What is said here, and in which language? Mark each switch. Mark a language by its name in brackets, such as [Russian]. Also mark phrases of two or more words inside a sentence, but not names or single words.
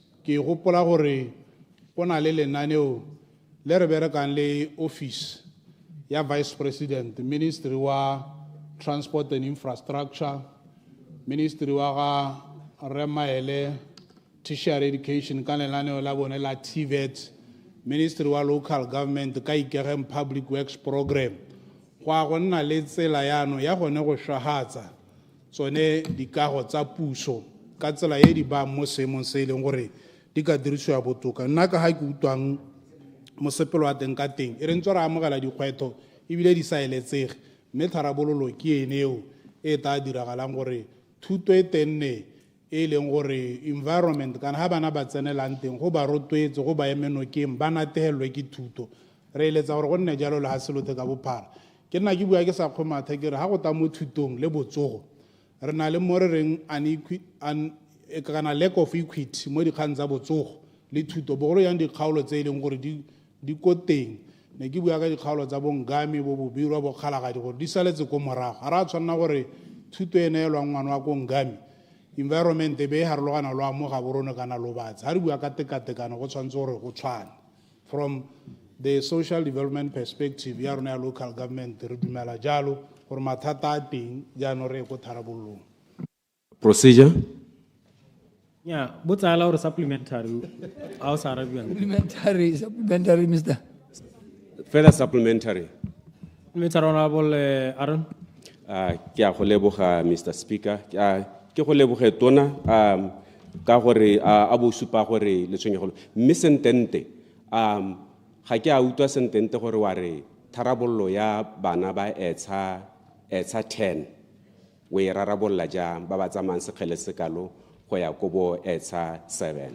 [Tswana] Ke gopola gore go na le lenaneo le re berekang le office ya Vice President, Ministry wa Transport and Infrastructure, Ministry wa ga Remaele Tertiary Education ka lenaneo la bone la TVET, Ministry wa Local Government ka Ikegeng Public Works Program. Go a go nna le tsela yano ya gone go shwahatsa tsone dikago tsa puso ka tsela e di ba mo seemong se e leng gore di ka dirisiwa botoka. Nna ka ga ke utlwang mosepelo wa teng ka teng e re ntse re amogela dikgwetlho ebile di sa eletsege, mme tharabololo ke ene eo e tla diragalang gore thuto e tenne e leng gore environment kana ga bana ba tsenelang teng go ba rotloetse go ba eme nokeng ba nategelwe ke thuto. Re eletsa gore go nne jalo le ga selothe ka bophara. Ke nna ke bua ke sa kgomatha ke re ga go ta mo thutong le botsogo re na le mo re reng kana [English] lack of equity [Tswana] mo dikgang tsa botsogo le thuto bogolo yang dikgaolo tse e leng gore di ko teng. Ne ke bua ka dikgaolo tsa bo Ngami bo Bobirwa bo Kgalagadi gore di saletse ko morago. Ga re a tshwanela gore thuto e neelwang ngwana wa ko Ngami environment be e harologana lo amoga borone kana lo batse. Ga re bua ka tekatekano go tshwanetse gore go tshwane. [English] From the social development perspective [Tswana] ya rona ya [English] local government [Tswana] re dumela jalo gore mathata a teng jaanong re ko tharabololong. [English] Procedure. Yeah, but I allow supplementary. Supplementary, Mr. Further supplementary. Mr. Honorable Aaron. [Tswana] Ke a go leboga [English] Mr. Speaker. [Tswana] Ke go leboge tona ka gore a bo supa gore le tshwenyegolo. Mme sentente ga ke a utlwa sentente gore wa re tharabollo ya bana ba etsa 10 we rarabolla jang ba ba tsamayang sekgele sekalo go ya ko bo etsa 7.